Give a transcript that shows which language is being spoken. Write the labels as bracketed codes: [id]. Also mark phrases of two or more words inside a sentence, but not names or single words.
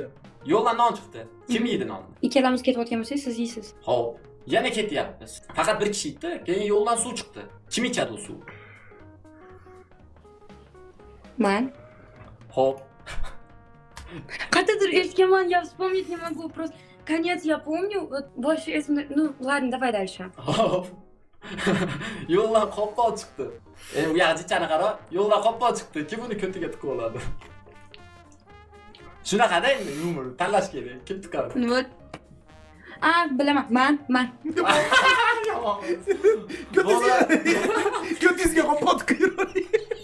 [uz] Yo'ldan non chiqdi. Kim yeydi nonni? Ikkalamiz ketayotgan bo'lsak, siz yeysiz. Xo'p, yana ketyapmiz. Faqat bir kishi yeydi, keyin yo'ldan suv chiqdi. Kim ichadi u suv? Man. Xo'p. Qayerdadir eshitganman, [ru] я вспомнить не могу. Просто конец я помню. Вот больше эсмде. Ну, ладно, давай дальше. [uz] Xo'p. Yo'ldan qopqon chiqdi. U yag'jichani qaro, yo'ldan qopqon chiqdi. Kim uni ko'tiga tiqib oladi? Shunaqada endi yumor tanlash kerak. Kim tiqadi? [ru] Ну вот. [uz] Bilaman. Man. Ko'tingizga qopqon tiqib